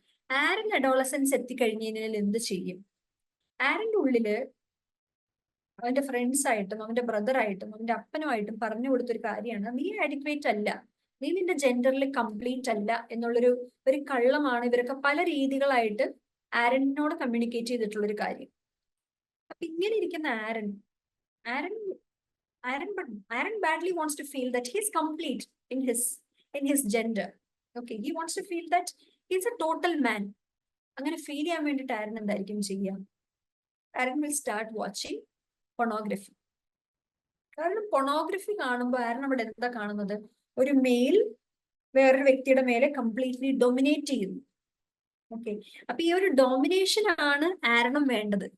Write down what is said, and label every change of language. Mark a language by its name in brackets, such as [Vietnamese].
[Malayalam] ആരൻ adolescence എത്തിക്കഴിഞ്ഞാൽ എന്ത് ചെയ്യും? ആരന്റെ ഉള്ളില് അവന്റെ ഫ്രണ്ട്സ് ആയിട്ടും അവന്റെ ബ്രദറായിട്ടും അവന്റെ അപ്പനുമായിട്ടും പറഞ്ഞു കൊടുത്തൊരു കാര്യമാണ്, നീ അഡിക്വേറ്റ് അല്ല, നീ നിന്റെ ജെൻഡറിൽ കംപ്ലീറ്റ് അല്ല ഒരു കള്ളമാണ് ഇവരൊക്കെ പല രീതികളായിട്ട് ആരനോട് കമ്മ്യൂണിക്കേറ്റ് ചെയ്തിട്ടുള്ള ഒരു കാര്യം. അപ്പൊ ഇങ്ങനെ ഇരിക്കുന്ന ആരൻ ആരൻ [English] Aaron badly wants to feel that he's complete in his gender. Okay, he wants to feel that he's a total man. [Malayalam] അങ്ങനെ ഫീൽ ചെയ്യാൻ വേണ്ടിയിട്ട് ആരൻ എന്തായിരിക്കും ചെയ്യുക? ആരൻ [English] Will start watching pornography. [Malayalam] കാരണം പൊണോഗ്രഫി കാണുമ്പോൾ ആരൻ അവിടെ എന്താ കാണുന്നത്? ഒരു മെയിൽ വേറൊരു വ്യക്തിയുടെ മേലെ കംപ്ലീറ്റ്ലി ഡൊമിനേറ്റ് ചെയ്യുന്നു. ഓക്കെ, അപ്പൊ ഈ ഒരു ഡോമിനേഷൻ ആണ് ആരണം വേണ്ടത്.